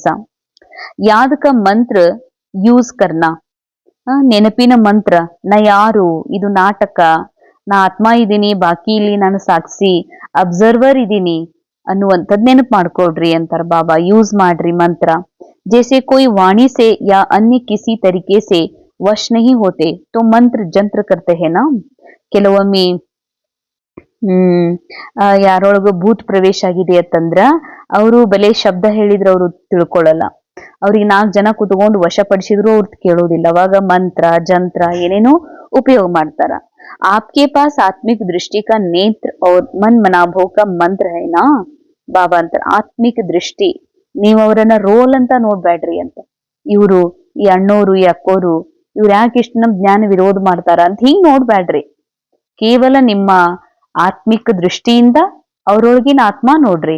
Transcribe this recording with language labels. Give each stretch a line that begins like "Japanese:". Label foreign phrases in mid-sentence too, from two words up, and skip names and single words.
Hindi: याद का मंत्र यूज़ करना,
Kannada: ನೆನಪಿನ ಮಂತ್ರ, ನಾ ಯಾರು, ಇದು ನಾಟಕ, ನಾ ಆತ್ಮ ಇದ್ದೀನಿ, ಬಾಕಿ ಇಲ್ಲಿ ನಾನು ಸಾಕ್ಷಿ ಅಬ್ಸರ್ವರ್ ಇದ್ದೀನಿ ಅನ್ನುವಂಥದ್ ನೆನಪು ಮಾಡ್ಕೊಡ್ರಿ ಅಂತಾರ ಬಾಬಾ. ಯೂಸ್ ಮಾಡ್ರಿ ಮಂತ್ರ.
Hindi: जैसे कोई वाणी से या अन्य किसी तरीके से वश नहीं होते तो मंत्र जंत्र करते हैं ना.
Kannada: ಕೆಲವೊಮ್ಮೆ ಯಾರೊಳಗ ಭೂತ್ ಪ್ರವೇಶ ಆಗಿದೆ ಅಂತಂದ್ರ ಅವರು ಬಲೆ ಶಬ್ದ ಹೇಳಿದ್ರೆ ಅವರು ತಿಳ್ಕೊಳ್ಳಲ್ಲ. ಅವ್ರಿಗೆ 4 ಜನ ಕುತ್ಕೊಂಡು ವಶಪಡಿಸಿದ್ರು ಅವ್ರು ಕೇಳೋದಿಲ್ಲ. ಅವಾಗ ಮಂತ್ರ ಜಂತ್ರ ಏನೇನೋ ಉಪಯೋಗ ಮಾಡ್ತಾರ.
Hindi: आपके पास आत्मिक दृष्टि का नेत्र और मन मनाभव का मंत्र है ना.
Kannada: ಬಾಬಾ ಅಂತಾರ, ಆತ್ಮಿಕ ದೃಷ್ಟಿ, ನೀವ್ ಅವರನ್ನ ರೋಲ್ ಅಂತ ನೋಡ್ಬೇಡ್ರಿ ಅಂತ. ಇವ್ರು ಈ ಅಣ್ಣೋರು ಈ ಅಕ್ಕೋರು ಇವ್ರು ಯಾಕೆ ಇಷ್ಟು ನಮ್ ಜ್ಞಾನ ವಿರೋಧ ಮಾಡ್ತಾರ ಅಂತ ಹಿಂಗ್ ನೋಡ್ಬೇಡ್ರಿ. ಕೇವಲ ನಿಮ್ಮ ಆತ್ಮಿಕ ದೃಷ್ಟಿಯಿಂದ ಅವ್ರೊಳಗಿನ ಆತ್ಮ ನೋಡ್ರಿ.